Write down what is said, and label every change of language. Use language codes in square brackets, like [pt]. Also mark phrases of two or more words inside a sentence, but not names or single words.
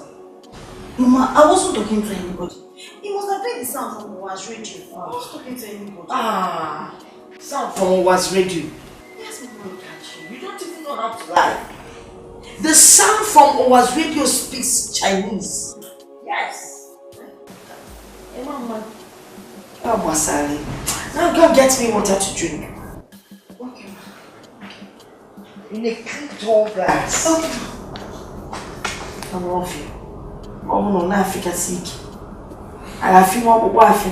[en] Mama, I wasn't talking to anybody. It must have been the sound from Owa's radio. I was talking to anybody. Sound from Owa's radio. Yes, Mama. Look at you. You don't even know how to lie. The sound from Owa's radio speaks Chinese. Yes. Hey, Mama. Oh, Wasali. Now go get me water to drink. Okay. In a clean tall glass. Okay. I love you. Oh no, na Africa sick. I feel more wife.